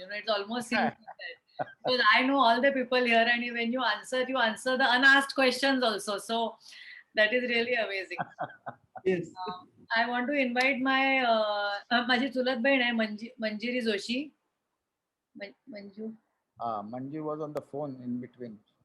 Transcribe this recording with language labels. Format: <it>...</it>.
<en>It's almost seems like that. Because I know all the people here, and when you answer the unasked questions also. So that is really amazing. Yes. I want to invite</en> <mr>माझी चुलत बहीण आहे Manjiri Joshi.</mr> <en>Manju was on the phone in between.</en>